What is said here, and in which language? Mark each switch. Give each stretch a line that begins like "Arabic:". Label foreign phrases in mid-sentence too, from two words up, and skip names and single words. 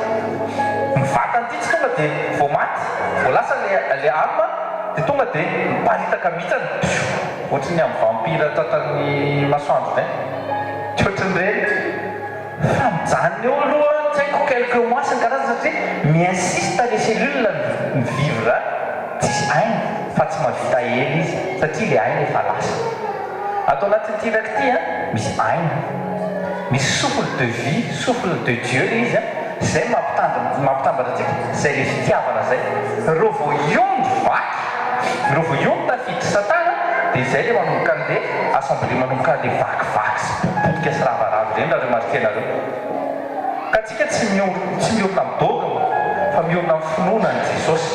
Malagasy: Ny vatany ity tsy tonga dia vao maty, vao lasa le âme dia tonga dia miparitaka mihitsy ohatrany amin'ny vampira tratran'ny masoandro zay. Tsy ohatran'ireny. Fa mijanona eo aloha tsy haiko
French: quelques mois
Malagasy: sy ny karazana satria mi-insiste
French: les cellules
Malagasy: ny vivre tsisy aina fa tsy mahavita ela izy satria le aina efa lasa. Ato anatin'ity raiky ity misy aina, misy
French: souffle de vie, souffle de Dieu
Malagasy: le izy zay mampitambatra antsika, zay le fitiavana zay. Reo vao iondy vaky, reo vao iondy tafiditra satana dia izay le manomboka an'le assemblée manomboka an'le vakivaky sy potipotika sy ravarava ireny raha reo maritenareo. Ka antsika tsy miorina amin'ny dogma fa miorina amin'ny finoanan'i Jesosy.